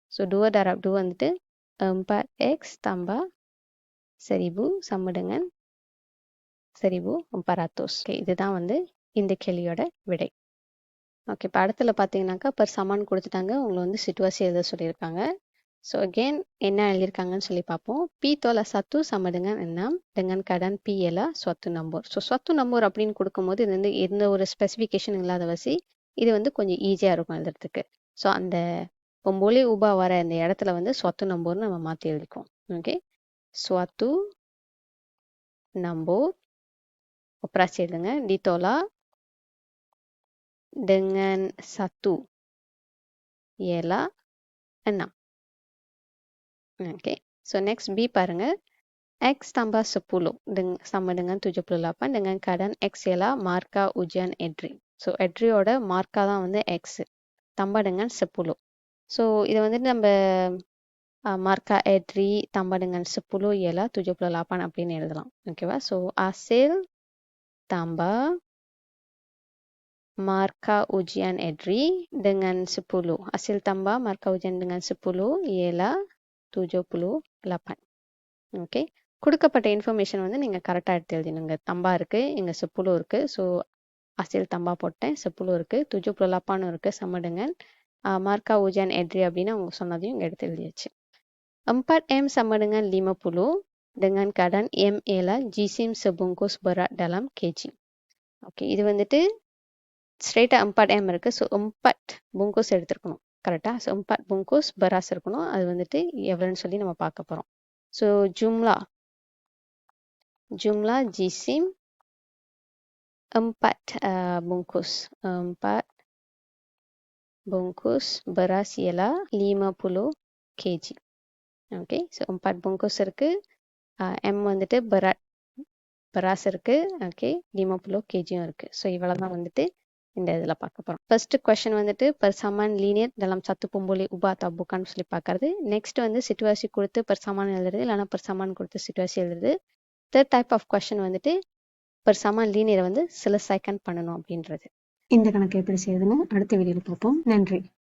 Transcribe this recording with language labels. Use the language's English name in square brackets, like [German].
[Malay] ஸோ டுவ darab 2 வந்துட்டு 4x tambah 1000 sama dengan 1400. [Tamil] Okay, இதுதான் வந்து இந்த கேள்வியோட விடை. ஓகே, இப்போ அடுத்துல பார்த்தீங்கன்னாக்கா பர் சமான் கொடுத்துட்டாங்க, உங்களை வந்து சிட்டுவாசி எழுத சொல்லியிருக்காங்க. ஸோ அகெயின் என்ன எழுதியிருக்காங்கன்னு சொல்லி பார்ப்போம். [Malay] பி tolak 1 sama dengan 6 dengan keadaan P ialah suatu nombor. [Tamil] So [Malay] suatu nombor [Tamil] அப்படின்னு கொடுக்கும்போது இது வந்து எந்த ஒரு ஸ்பெசிஃபிகேஷன் இல்லாத வசி இது வந்து கொஞ்சம் ஈஸியாக இருக்கும் எழுதுறதுக்கு. ஸோ அந்த பொம்போலி உபா வர இந்த இடத்துல வந்து [Malay] suatu nombor [Tamil] ன்னு நம்ம மாற்றி எழுதிக்குவோம். [Malay] ஓகே, suatu nombor operasi எழுதுங்க. ditolak dengan 1 ialah 6. [Tamil] Okay, so next B பாருங்க. [Malay] x tambah 10 sama dengan 78 dengan keadaan x ialah marka ujian EDRI. [Tamil] So எட்ரியோட மார்க்கா தான் வந்து x tambah dengan 10. ஸோ இதை வந்துட்டு நம்ம [Malay] marka EDRI tambah dengan 10 ialah 78 [Tamil] அப்படின்னு எழுதலாம். [Malay] ஓகேவா? ஸோ hasil tambah marka ujian EDRI dengan 10. hasil tambah marka ujian dengan 10 ialah 78. [Tamil] Okay, கொடுக்கப்பட்ட information வந்து நீங்கள் கரெக்டாக எடுத்து எழுதினுங்க. தம்பா இருக்குது, இங்கே 10 இருக்குது. ஸோ அசில் தம்பா போட்டேன், 10 இருக்குது, 78 இருக்குது, சமடுங்க மார்க்கா உஜான் எட்ரி அப்படின்னு அவங்க சொன்னதையும் இங்கே எடுத்து எழுதியாச்சு. [Malay] 4M sama dengan 50 dengan keadaan M ialah jisim sebungkus berat dalam kg. [Tamil] Okay, இது வந்துட்டு ஸ்ட்ரெயிட்டாக 4M இருக்குது. ஸோ 4 bungkus எடுத்துருக்கணும் கரெக்டாக. ஸோ [Malay] 4 bungkus beras [Tamil] இருக்கணும். அது வந்துட்டு எவ்வளோன்னு சொல்லி நம்ம பார்க்க போகிறோம். [Malay] ஸோ jumlah jisim 4 bungkus. 4 bungkus beras ialah 50 kg. [Tamil] Okay, so 4 bungkus இருக்குது. M வந்துட்டு beras இருக்குது. ஓகே, 50 kg இருக்குது. ஸோ இவ்வளோ தான் வந்துட்டு இந்த இதில் பார்க்க போகிறோம். ஃபர்ஸ்ட் கொஸ்டின் வந்துட்டு [Malay] persamaan linear dalam satu pembuli ubah atau bukan [Tamil] சொல்லி பார்க்கறது. நெக்ஸ்ட் வந்து சிட்டுவாசி கொடுத்து persamaan எழுதுறது, இல்லைனா persamaan கொடுத்து சிட்டுவாசி எழுதுறது. தேர்ட் டைப் ஆஃப் கொஸ்டின் வந்துட்டு [Malay] persamaan linear [Tamil] வந்து சில செகண்ட் பண்ணணும் அப்படின்றது. இந்த கணக்கு எப்படி செய்யுதுன்னு அடுத்த வீடியோவில் பார்ப்போம். நன்றி.